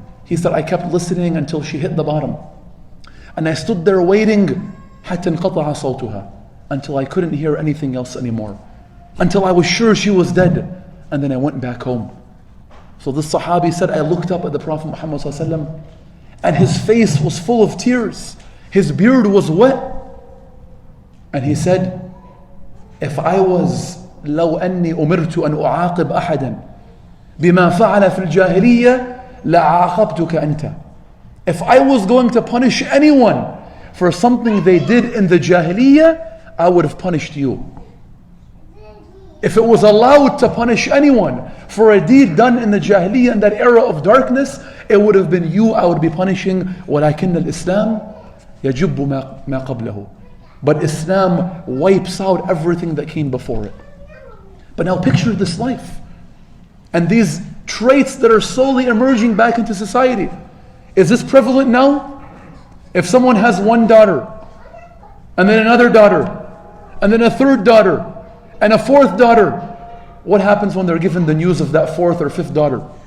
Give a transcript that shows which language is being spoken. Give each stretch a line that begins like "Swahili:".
English: He said, I kept listening until she hit the bottom. And I stood there waiting
Arabic: حتى انقطع صوتها,
English: until I couldn't hear anything else anymore. Until I was sure she was dead. And then I went back home. So this Sahabi said, I looked up at the Prophet Muhammad ﷺ, and his face was full of tears. His beard was wet. And he said, if I was
Arabic: لو أني أمرت أن أعاقب أحدا بما فعل في الجاهلية لعاقبتك أنت.
English: If I was going to punish anyone for something they did in the jahiliyya, I would have punished you. If it was allowed to punish anyone for a deed done in the jahiliyya, in that era of darkness, it would have been you I would be punishing.
Arabic: ولكن الإسلام يجب ما قبله.
English: But Islam wipes out everything that came before it. But now picture this life and these traits that are slowly emerging back into society. Is this prevalent now? If someone has one daughter, and then another daughter, and then a third daughter, and a fourth daughter, what happens when they're given the news of that fourth or fifth daughter?